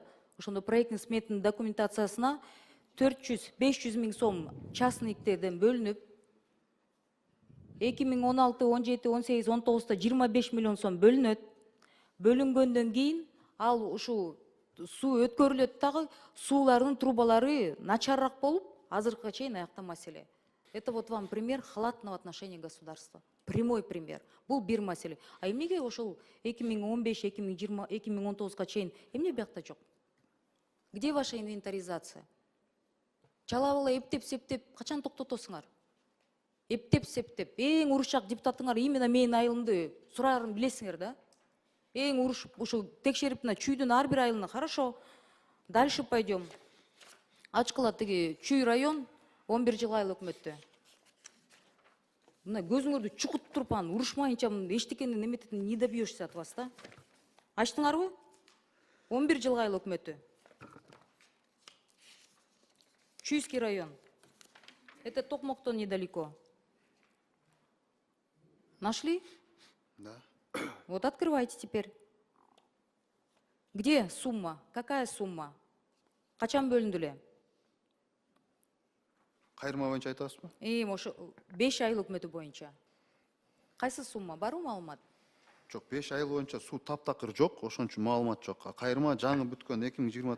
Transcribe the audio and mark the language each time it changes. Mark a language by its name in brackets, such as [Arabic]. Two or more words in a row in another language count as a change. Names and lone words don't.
[Kyrgyz] Ошондо [Russian] проектный сметный [Kyrgyz] документациясына 400-500 миң сом частниктерден бөлүнүп, 2016, 17, 18, 19-та 25 миллион сом бөлүнөт. Бөлүнгөндөн кийин ал ушу суу өткөрүлөт дагы, суулардын трубалары начарраак болуп, азыркыга чейин аякта маселе. [Russian] Это вот вам пример халатного отношения государства. Прямой пример. [Kyrgyz] Бул бир маселе. А эмнеге ошол 2015, 2020, 2019-га чейин эмне биякта жок? [Russian] Где ваша инвентаризация? [Kyrgyz] Чалабыла эптеп-септеп качан токтотосуңар? Эптеп-септеп. Эң урушак депутатыңар именно менин айылымды сурарын билесиңер да? Эң уруш ушул текшерип мына чүйдүн ар бир айылына. [Russian] Хорошо. Дальше пойдем. [Kyrgyz] Ачкыла тиги Чүй район 11 жыл айыл өкмөттө. Мына көзүңөрдү чукут туруп анан урушмайынча эчтекени немететин [Russian] не добьешься от вас, да? [Kyrgyz] Ачтыңарбы? 11 жыл айыл өкмөттө. [Russian] Чуйский район. Это Токмоктон недалеко. Нашли? Да. Вот открывайте теперь. Где сумма? Какая сумма? [Kyrgyz] Качан бөлүндү эле? Кайрма боюнча айтасызбы? Ошо 5 айыл өкмөтү боюнча. Кайсы сумма? Барбы маалымат? Жок, 5 айыл боюнча суу таптакыр жок, ошон үчүн маалымат жок. Кайрма жаңы бүткөн 2024